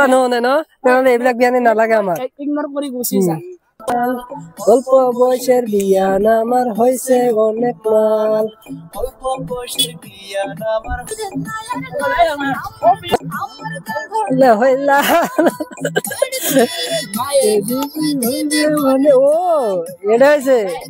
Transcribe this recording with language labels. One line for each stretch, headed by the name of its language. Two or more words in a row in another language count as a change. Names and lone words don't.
Assamese: নুশুনে ন, তেনেহলে এইবিলাক বিয়ানী নালাগে আমাৰ। ইগনোর কৰি গুচি যায়।
Bangla: অল্প বয়সের বিয়ান আমার হয়েছে অনেক মাল, অল্প বয়সের বিয়ান আমার ও এটা হয়েছে